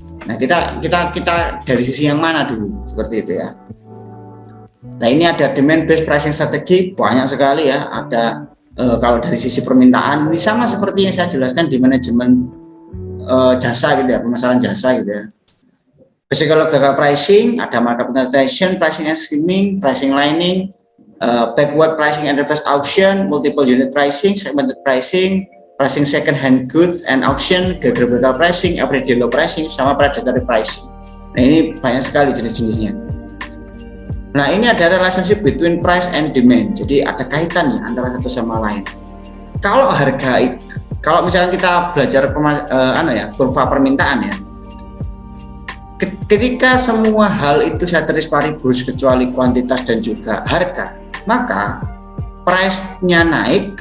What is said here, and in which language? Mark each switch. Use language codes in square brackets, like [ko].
[id] Nah, kita dari sisi yang mana dulu seperti itu ya. Nah, ini ada demand based pricing strategi banyak sekali ya. Ada kalau dari sisi permintaan ini sama seperti yang saya jelaskan di manajemen jasa gitu ya, pemasaran jasa gitu ya. [en] Psychological pricing, ada market penetration, pricing and skimming, pricing lining, backward pricing and reverse auction, multiple unit pricing, segmented pricing, pricing second hand goods and auction, geographical pricing, everyday low pricing, sama predatory pricing. [id] Nah, ini banyak sekali jenis-jenisnya. Nah, ini ada [en] relationship between price and demand. [id] Jadi ada kaitan ya antara satu sama lain. Kalau kalau misalnya kita belajar kurva permintaan ya, ketika semua hal itu ceteris paribus kecuali kuantitas dan juga harga, maka price-nya naik.